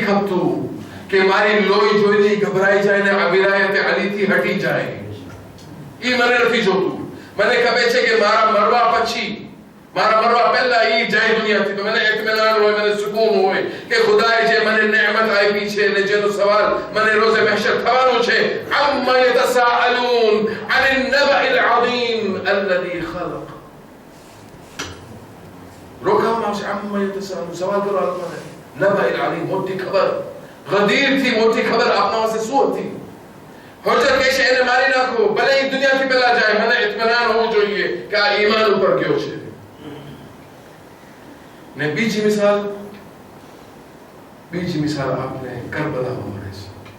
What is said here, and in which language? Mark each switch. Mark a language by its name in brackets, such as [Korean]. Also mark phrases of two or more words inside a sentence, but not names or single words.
[Gujarati] ખપતું કે મારી લોહી જોઈને ગભરાઈ જાય ને આ વિલાયતે અલીથી હટી જાય ઈ મને નથી જોતું મને ખબર છે કે મારા મરવા પછી મારા મરવા પહેલા ઈ જાય દુનિયાથી તો મને ઇત્મીનાન હોય મને સુકૂન હોય કે ખુદાએ જે મને નેમત આપી છે ને જેનો સવાલ મને રોઝે મહશર થવાનો છે [Arabic] عم يتساءلون عن النبإ العظيم الذي خلق [Gujarati] રોકાવામાં આવશે [Arabic] عم يتساءلون [Gujarati] સવાલ કરો આત્માને [Arabic] النبإ العظيم [Gujarati] મોટી ખબર ગદીર થી મોટી ખબર આપના પાસે શું હતી હોજર કહેશે એને મારી નાખો, ભલે એ દુનિયાથી પેલા જાય, મને ઇત્મીનાન હોવું જોઈએ કે આ ઈમાન ઉપર ગયો છે. ને બીજી મિસાલ આપને કરબલામાં મળે છે.